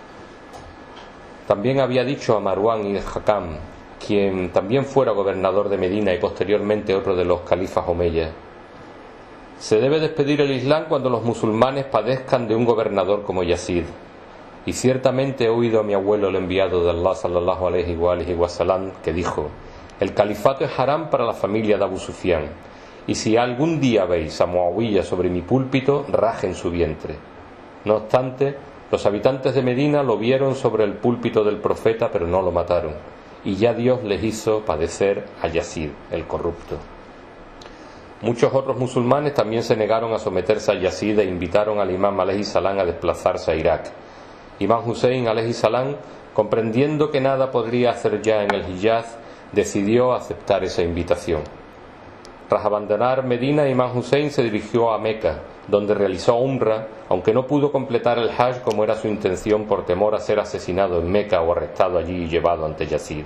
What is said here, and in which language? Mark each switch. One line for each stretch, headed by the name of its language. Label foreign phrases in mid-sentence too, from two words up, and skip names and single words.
Spanish: También había dicho a Marwan ibn Hakam, quien también fuera gobernador de Medina y posteriormente otro de los califas omeyas: se debe despedir el Islam cuando los musulmanes padezcan de un gobernador como Yazid. Y ciertamente he oído a mi abuelo, el enviado de Allah
Arabic: صلى الله عليه وسلم,
Spanish: que dijo: el califato es haram para la familia de Abu Sufyan, y si algún día veis a Muawiyah sobre mi púlpito, rajen su vientre. No obstante, los habitantes de Medina lo vieron sobre el púlpito del profeta, pero no lo mataron, y ya Dios les hizo padecer a Yazid, el corrupto. Muchos otros musulmanes también se negaron a someterse a Yazid e invitaron al imam
Arabic: عليه السلام
Spanish: a desplazarse a Irak. Imam Hussein
Arabic: عليه السلام,
Spanish: comprendiendo que nada podría hacer ya en el Hijaz, decidió aceptar esa invitación. Tras abandonar Medina, Imam Hussein se dirigió a Meca, donde realizó umra, aunque no pudo completar el Hajj como era su intención por temor a ser asesinado en Meca o arrestado allí y llevado ante Yazid.